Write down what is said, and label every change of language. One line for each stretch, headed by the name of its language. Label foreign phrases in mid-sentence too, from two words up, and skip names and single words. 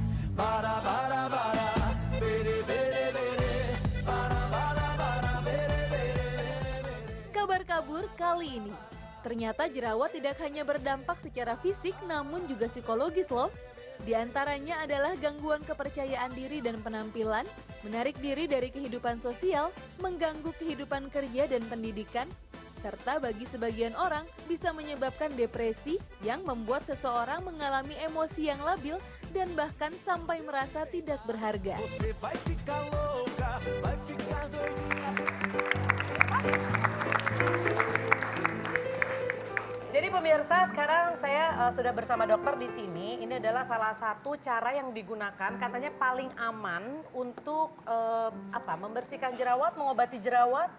Indonesian: Bara bara bara, bere bere bere, bara bara bara, bere bere bere. Kabar kabur kali ini. Ternyata jerawat tidak hanya berdampak secara fisik namun juga psikologis loh. Di antaranya adalah gangguan kepercayaan diri dan penampilan, menarik diri dari kehidupan sosial, mengganggu kehidupan kerja dan pendidikan, serta bagi sebagian orang bisa menyebabkan depresi yang membuat seseorang mengalami emosi yang labil dan bahkan sampai merasa tidak berharga.
Portuguese: Você vai ficar louca, vai ficar doidinha.
Indonesian: Jadi pemirsa, sekarang saya sudah bersama dokter di sini. Ini adalah salah satu cara yang digunakan, katanya paling aman untuk membersihkan jerawat, mengobati jerawat.